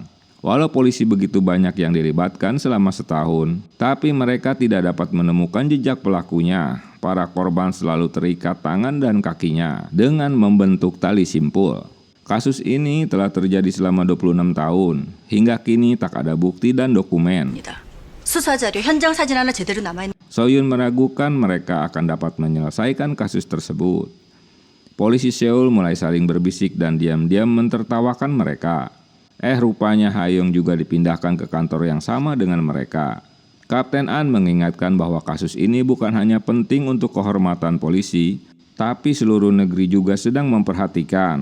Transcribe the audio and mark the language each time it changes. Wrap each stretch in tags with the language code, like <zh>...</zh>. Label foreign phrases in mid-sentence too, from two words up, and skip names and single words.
<id>Walau polisi begitu banyak yang dilibatkan selama setahun, tapi mereka tidak dapat menemukan jejak pelakunya. Para korban selalu terikat tangan dan kakinya dengan membentuk tali simpul. Kasus ini telah terjadi selama 26 tahun. Hingga kini tak ada bukti dan dokumen.</id> <ko>수사 자료, 현장 사진 하나 제대로 남아있는.</ko> <id>So-hyun meragukan mereka akan dapat menyelesaikan kasus tersebut. Polisi Seoul mulai saling berbisik dan diam-diam mentertawakan mereka. Rupanya Hae-yong juga dipindahkan ke kantor yang sama dengan mereka. Kapten An mengingatkan bahwa kasus ini bukan hanya penting untuk kehormatan polisi, tapi seluruh negeri juga sedang memperhatikan.</id>